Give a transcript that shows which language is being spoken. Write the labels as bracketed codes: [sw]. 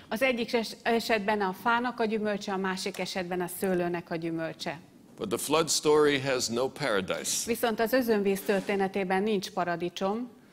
[hu] az egyik esetben a fának a gyümölcse, a másik esetben a szőlőnek a gyümölcse. [en] But the flood story has no paradise. [hu] Viszont az özönvíz történetében nincs paradicsom.